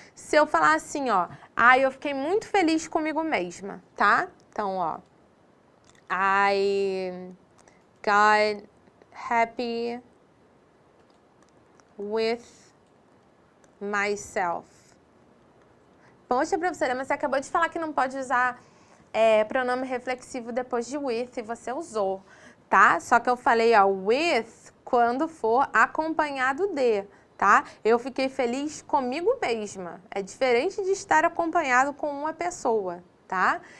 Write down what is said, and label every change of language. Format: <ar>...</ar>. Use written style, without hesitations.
<pt>Se eu falar assim, ó, eu fiquei muito feliz comigo mesma, tá? Então, ó,</pt> <en>I got happy with myself.</en> <pt>Poxa, professora, mas você acabou de falar que não pode usar pronome reflexivo depois de with e você usou, tá? Só que eu falei, ó, with quando for acompanhado de, tá? Eu fiquei feliz comigo mesma. É diferente de estar acompanhado com uma pessoa, tá?</pt>